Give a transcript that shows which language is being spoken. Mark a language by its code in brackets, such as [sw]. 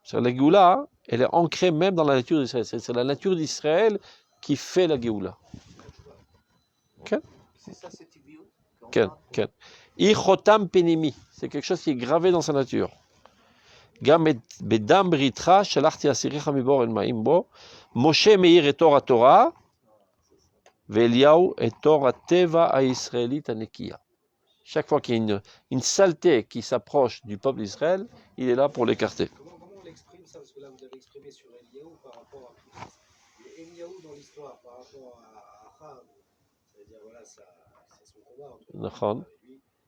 [fr] La Géoula, elle est ancrée même dans la nature d'Israël. C'est la nature d'Israël qui fait la Géoula. Okay? C'est ça, c'est Tibiou. [he] Ken. Ichotam Penimi. [fr] C'est quelque chose qui est gravé dans sa nature. [he] גם בדם בריתך שלחתי אסיריך מבור אל מים בו, משה מאיר את אור התורה, ואליהו את אור הטבע הישראלית הנקייה. [fr] Chaque fois qu'il y a une saleté qui s'approche du peuple d'Israël, il est là pour l'écarter. Comment on l'exprime ça? Parce que là, vous avez exprimé sur Eliyahu par rapport à Eliyahu dans l'histoire, par rapport à Achav. Ça veut dire, voilà, c'est son combat entre lui.